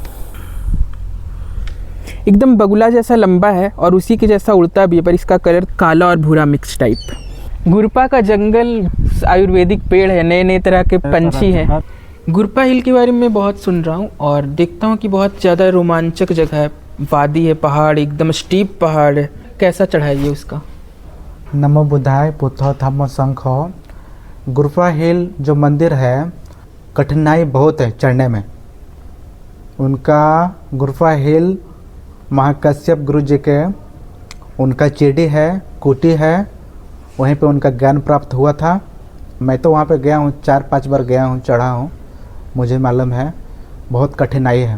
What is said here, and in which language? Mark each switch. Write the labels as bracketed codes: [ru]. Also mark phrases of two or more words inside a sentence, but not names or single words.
[hi] एकदम बगुला जैसा लंबा है और उसी के जैसा उड़ता भी है, पर इसका कलर काला और भूरा [en] mix type. [hi] गुरपा का जंगल आयुर्वेदिक पेड़ है, नए नए तरह के पंछी हैं। गुरपा हिल के बारे में बहुत सुन रहा हूँ और देखता हूँ कि बहुत ज़्यादा रोमांचक जगह है, वादी है, पहाड़ एकदम स्टीप पहाड़ है। कैसा चढ़ाई है उसका? [pi] नमो बुद्धाय पुथो धम्मो संघो। [hi] गुरपा हिल जो मंदिर है, कठिनाई बहुत है चढ़ने में। उनका गुरपा हिल महाकश्यप गुरु जी के उनका चेडी है, कुटी है, वहीं पे उनका ज्ञान प्राप्त हुआ था। मैं तो वहाँ पे गया हूँ, 4-5 बार गया हूँ, चढ़ा हूँ, मुझे मालूम है बहुत कठिनाई है।